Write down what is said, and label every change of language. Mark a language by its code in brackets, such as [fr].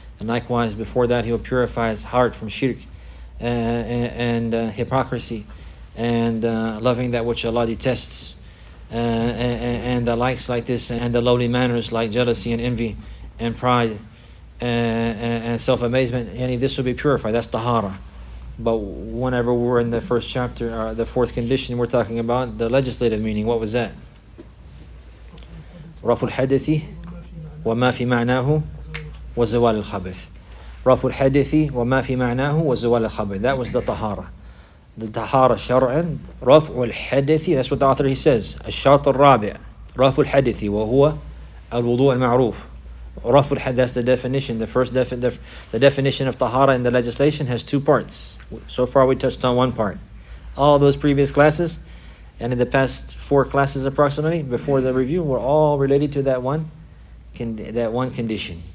[en] And likewise, before that, he will purify his heart from shirk and hypocrisy and loving that which Allah detests and the likes like this and the lowly manners like jealousy and envy and pride and self-amazement. And this will be purified. That's tahara. But whenever we're in the first chapter, the fourth condition, we're talking about the legislative meaning. What was that? [ar] رفع الحدث وما في معناه وزوال الخبث. رفع الحدث وما في معناه وزوال الخبث. [en] That was the tahara. The tahara shar'an. [ar] رفع الحدث. [en] That's what the author he says. [ar] الشرط الرابع. رفع الحدث وهو الوضوء المعروف. رفع الحدث. [en] That's the definition. The first the definition of tahara in the legislation has two parts. So far we touched on one part. All those previous classes and in the past 4 classes approximately before the review were all related to that one condition.